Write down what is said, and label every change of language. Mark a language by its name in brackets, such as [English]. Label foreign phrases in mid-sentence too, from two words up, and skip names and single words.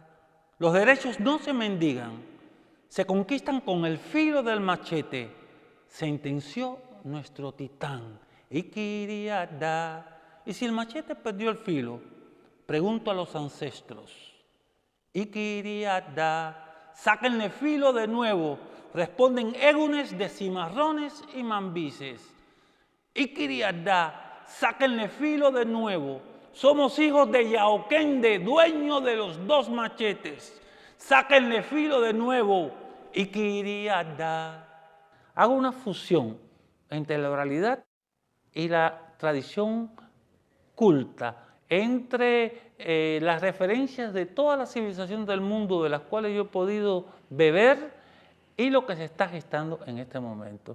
[Spanish] Los derechos no se mendigan, se conquistan con el filo del machete, sentenció nuestro titán. Ikiriada. Y si el machete perdió el filo, pregunto a los ancestros. Ikiriada, sáquenle filo de nuevo, responden égunes de cimarrones y mambises. Ikiriada, sáquenle filo de nuevo, somos hijos de Yaoquende, dueño de los dos machetes. Sáquenle filo de nuevo, Ikiriada. Hago una fusión entre la oralidad y la tradición culta, entre las referencias de toda la civilización del mundo de las cuales yo he podido beber y lo que se está gestando en este momento.